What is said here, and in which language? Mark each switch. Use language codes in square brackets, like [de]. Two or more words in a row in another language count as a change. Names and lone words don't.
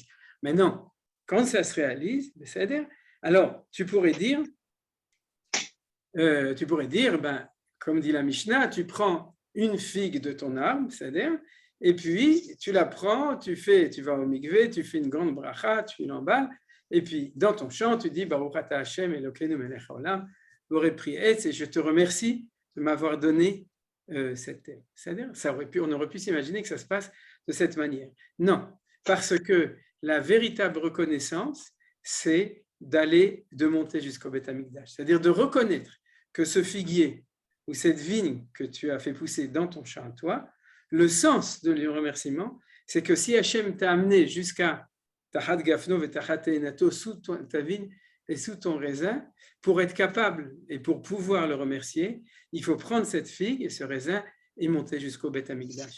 [fr] Maintenant, quand ça se réalise, c'est-à-dire, alors tu pourrais dire, comme dit la Mishnah, tu prends une figue de ton arbre, c'est-à-dire, et puis tu la prends, tu vas au mikvé, tu fais une grande bracha, tu l'emballes, et puis dans ton chant, tu dis [he] ברוך אתה השם אלוקינו מלך העולם בורא פרי עץ, [fr] et je te remercie de m'avoir donné cette terre. C'est-à-dire, on aurait pu s'imaginer que ça se passe de cette manière. Non, parce que la véritable reconnaissance, c'est de monter jusqu'au [he] בית המקדש, [fr] c'est-à-dire de reconnaître que ce figuier ou cette vigne que tu as fait pousser dans ton champ à toi, le sens de le remerciement, c'est que si Hachem t'a amené jusqu'à [he] תחת גפנו [fr] et [he] תחת תאנתו, [fr] sous ta vigne et sous ton raisin, pour être capable et pour pouvoir le remercier, il faut prendre cette figue et ce raisin et monter jusqu'au [he] בית המקדש.